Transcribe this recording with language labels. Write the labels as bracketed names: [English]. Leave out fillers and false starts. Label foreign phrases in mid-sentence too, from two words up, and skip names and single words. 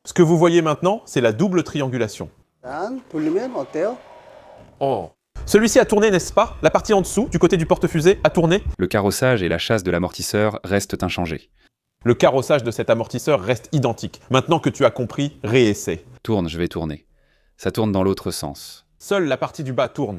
[French] Ce que vous voyez maintenant, c'est la double triangulation. [Korean] 난 돌리면 어때요? Oh. [French] Celui-ci a tourné, n'est-ce pas? La partie en dessous, du côté du porte-fusée, a tourné. Le carrossage et la chasse de l'amortisseur restent inchangés. Le carrossage de cet amortisseur reste identique. Maintenant que tu as compris, réessaie. Tourne, je vais tourner. Ça tourne dans l'autre sens. Seule la partie du bas tourne.